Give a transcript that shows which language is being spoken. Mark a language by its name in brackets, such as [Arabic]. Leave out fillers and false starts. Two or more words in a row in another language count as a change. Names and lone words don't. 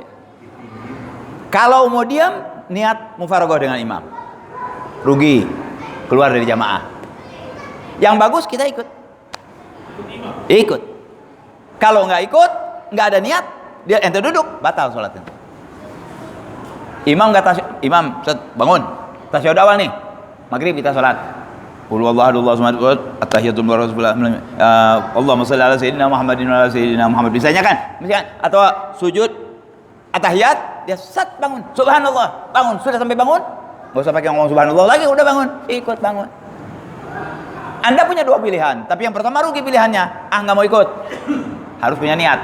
[Indonesian] Kalau mau diam, niat mufarogoh dengan imam, rugi, keluar dari jamaah. Yang bagus kita ikut. Ikut. Kalau nggak ikut, nggak ada niat, dia ente duduk, batal sholat ente. Imam kata imam, bangun, tasyahud awal nih, maghrib kita sholat. [Arabic] قل هو الله أحد الله الصمد, التحيات لله واللهم صل على سيدنا محمد وعلى سيدنا محمد. [Indonesian] Bisanya kan? Atau sujud at-tahiyat, dia bangun, subhanallah, bangun, sudah sampai bangun, nggak usah pakai ngomong subhanallah lagi, udah bangun, ikut bangun. Anda punya dua pilihan, tapi yang pertama rugi pilihannya, nggak mau ikut, harus punya niat.